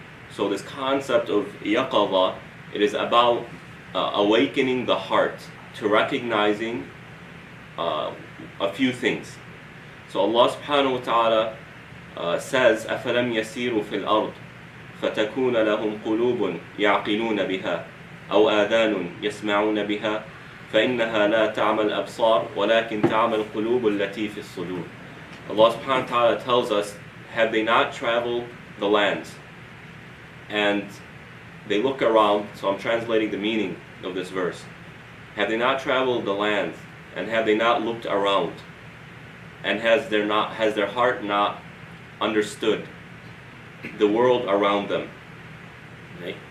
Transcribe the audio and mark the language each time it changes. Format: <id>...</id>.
<en>So this concept of Yaqadha, it is about awakening the heart to recognizing a few things. So Allah subhanahu wa ta'ala says,</en> <ar>أَفَلَمْ يَسِيرُوا فِي الْأَرْضِ فَتَكُونَ لَهُمْ قُلُوبٌ يَعْقِلُونَ بِهَا أَوْ آذَانٌ يَسْمَعُونَ بِهَا فَإِنَّهَا لَا تَعْمَى الْأَبْصَارُ وَلَكِنْ تَعْمَى الْقُلُوبُ الَّتِي فِي الصُّدُورِ.</ar> <en>Allah subhanahu wa ta'ala tells us, have they not traveled the lands and they look around? So I'm translating the meaning of this verse. Have they not traveled the lands and have they not looked around? And has their heart not understood the world around them? Okay?</en>